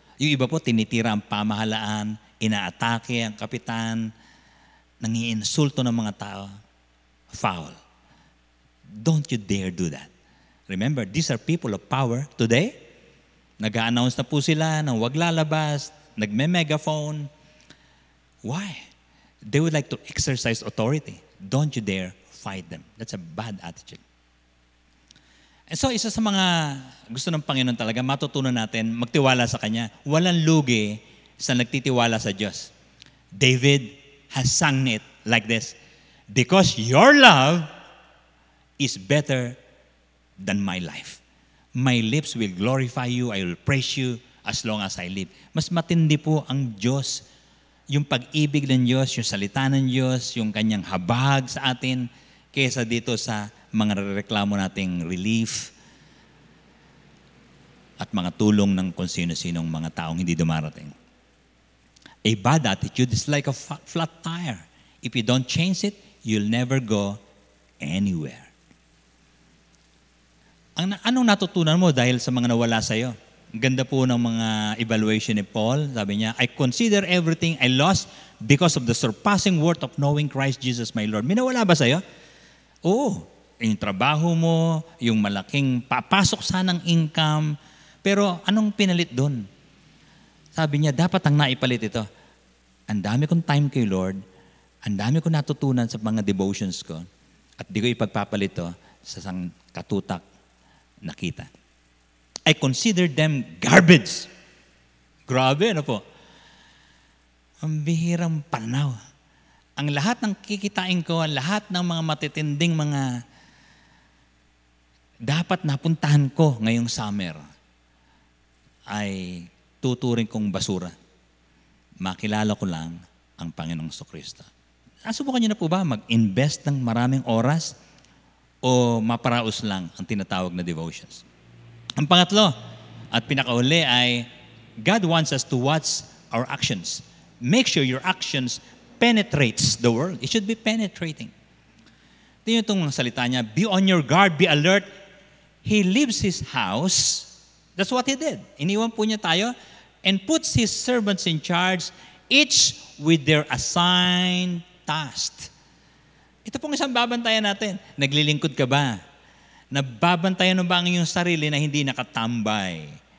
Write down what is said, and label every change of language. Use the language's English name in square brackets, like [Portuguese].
[Filipino] Yung iba po, tinitira ang pamahalaan, inaatake ang kapitan, nangiinsulto ng mga tao. [English] Foul. Don't you dare do that. Remember, these are people of power. Today, [Filipino] nag-a-announce na po sila ng wag lalabas, nagme-megaphone. [English] Why? They would like to exercise authority. Don't you dare fight them. That's a bad attitude. [Filipino] And so, isa sa mga gusto ng Panginoon talaga, matutunan natin, magtiwala sa Kanya. Walang lugi sa nagtitiwala sa Diyos. [English] David has sung it like this, because your love is better than my life. My lips will glorify you, I will praise you as long as I live. [Filipino] Mas matindi po ang Diyos, yung pag-ibig ng Diyos, yung salita ng Diyos, yung Kanyang habag sa atin, kaysa dito sa mga reklamo nating relief at mga tulong ng kung sino-sinong mga taong hindi dumarating. [English] A bad attitude is like a flat tire. If you don't change it, you'll never go anywhere. [Filipino] Anong natutunan mo dahil sa mga nawala sa'yo? Ang ganda po ng mga evaluation ni Paul. Sabi niya, [English] I consider everything I lost because of the surpassing worth of knowing Christ Jesus my Lord. [Filipino] May nawala ba sa'yo? Oo. Yung trabaho mo, yung malaking papasok sanang income, pero anong pinalit doon? Sabi niya, dapat ang naipalit ito. Ang dami kong time kay Lord, ang dami kong natutunan sa mga devotions ko, at di ko ipagpapalit ito sa isang katutak na kita. [English] I consider them garbage. [Filipino] Grabe, ano po? Ang bihirang pananaw. Ang lahat ng kikitain ko, ang lahat ng mga matitinding mga dapat napuntahan ko ngayong summer ay tuturing kong basura. Makilala ko lang ang Panginoong Kristo. Nasubukan niyo na po ba mag-invest ng maraming oras o maparaos lang ang tinatawag na devotions? Ang pangatlo at pinakauli ay God wants us to watch our actions. [English] Make sure your actions penetrates the world. It should be penetrating. [Filipino] Tingnan itong mga salita niya, [English] be on your guard, be alert. He leaves his house. That's what he did. [Filipino] Iniwan po niya tayo [English] and puts his servants in charge, each with their assigned task. [Filipino] Ito pong isang babantayan natin. Naglilingkod ka ba? Nababantayan mo ba ang iyong sarili na hindi nakatambay?